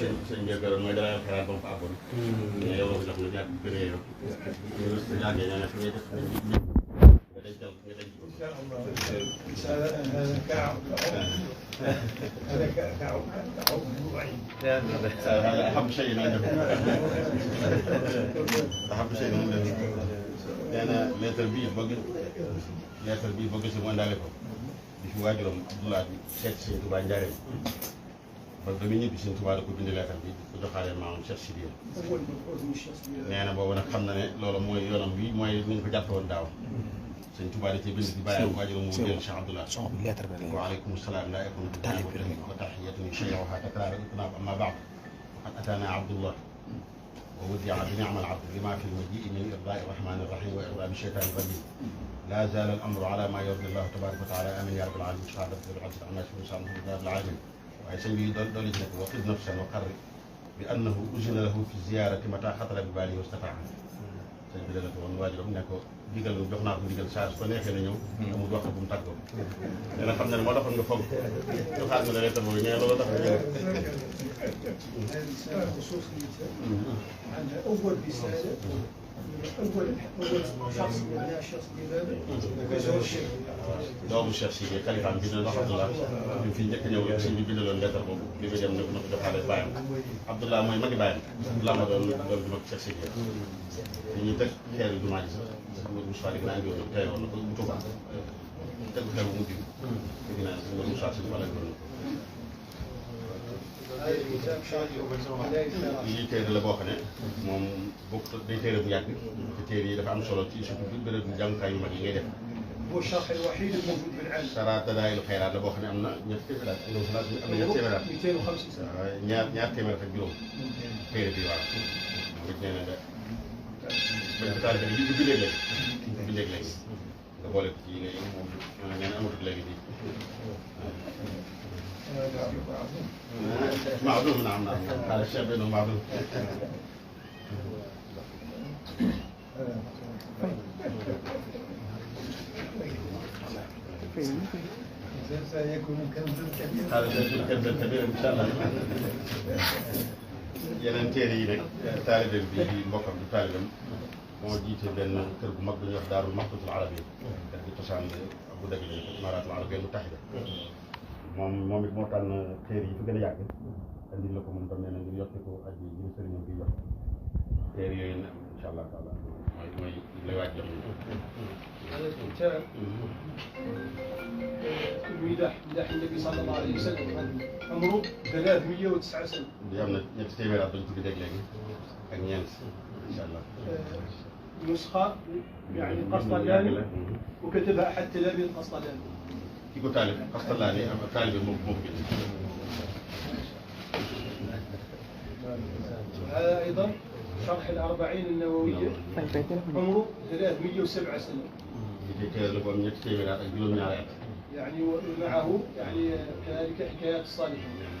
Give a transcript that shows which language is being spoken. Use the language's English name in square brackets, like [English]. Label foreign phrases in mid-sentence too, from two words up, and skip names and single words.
[Wolof] sëñ bi gërëm mooy dalay xalaat ba mu fa àggoon. mais yow la ko jox lu ñàkk gën a yow. ñu su yàggee ñoo ne su ngay def nga dencal nga denc ko. [Arabic] هذا أحب شيء عندكم. أحب شيء عندكم. لأن [Wolof] lettre bi bëgg si mu àndaale ko di fi waajuram Abdoulaye seet si Sëñ Tuubaa Njaaréem ba muy ñibbi Sëñ Tuubaa da ko bind lettre bi di ko joxaale maamam Cheikh Sidiya nee na boobu nag xam na ne loolu mooy yoonam bi mooy ni ñu ko jàppe woon daaw Sëñ Tuubaa da cee bind di bàyyam waajuram mu jël Cheikh Abdoulaye [Arabic] وعليكم السلام لا يكن وتحية شيئها تكرار إطناب أما بعد قد أتانا عبد الله وودع بنعم العبد لما في المجيء من إرضاء الرحمن الرحيم وإرضاء الشيطان الرجيم لا زال الأمر على ما يرضي الله تبارك وتعالى آمين يا رب العالمين شهادة بالعدل عما يشفي الإنسان من رب العالمين [Wolof] waaye sëñ bi doon nekk [Arabic] وقد نفسا وقر بأنه أذن له في الزيارة متى خطر بباله واستطاع [Wolof] sëñ bi dana ko woon waajuram ne ko digal jox naa ko digal saa su ko neexee na ñëw amul waxtu bu mu tàggoo nee na xam ne moo taxoon nga foog joxaat nga la lettre boobu nee loolu tax nga ñëw [Arabic] أول رسالة أول شخص بناء شخص لماذا؟ [Wolof] doomu Cheikh Sidiya xalifaam bi dina wax Abdullah ñu fi njëkk ñëw sëñ bi bindaloon lettre boobu li muy dem ne ko na ko joxaale bàyyam Abdullah mooy magi bàyyam Abdullah ma doon di mag Cheikh Sidiya li ñuy teg xeeru jumaa ji sax Moussa di gën a indiwoon tey woon na ko bu Tuubaa tegu xeer bu mujj bi dégg naa ne Moussa si wala doon lii téere la boo xam ne moom bokk day téere bu yàgg te téere yi dafa am solo ci surtout bi béréb jàngukaay yu mag yi ngay def [Arabic] هو الشرح الوحيد الموجود في العالم. [Wolof] Sara Dalaa'ilul Xayraat la boo xam ne am na ñetti téeméer at am na ñetti téeméer at [Arabic] 250 سنة. [Wolof] ñaar téeméer ak juróom téere bi waaw moom it nee na nga bañ ko taalibe bi ko bindee léegi ko bindee léegi nga boole ko ci ngay moom nee na amatul léegi bi [Arabic] معلوم نعم نعم هذا الشيء بينه معلوم سيكون كنزا كبيرا. هذا سيكون كنزا كبيرا ان شاء الله. [Wolof] yeneen téere yi nag taalibeem bi di mbokkam di taalibeem moo jiite benn kër bu mag bu ñuy wax Daarul Maxtuutul Arabiyya def di cosaan bu dëgg la Imaaraatul Arabiyya Mutahida moom it moo tànn téere yi fi gën a yàgg andil la ko moom tam nee na ngir yokk ko ak yi ñu sëriñam bi jox téere yooyu nag [Arabic] إن شاء الله تعالى [Wolof] mooy lay waaj jox [Arabic] هذا الكتاب مدح النبي صلى الله عليه وسلم عمره 309 سنة. [Wolof] di am na ñetti téeméer at dañ ci dégg léegi ak ñeent [Arabic] إن شاء الله. نسخة يعني قسطلاني وكتبها أحد تلاميذ قسطلاني. [Wolof] ki ko taalif Qastallaani am taalibe moo ko bind. [Arabic] هذا أيضا شرح الأربعين النووية عمره 307 سنة. يعني ومعه يعني كذلك حكايات الصالحين.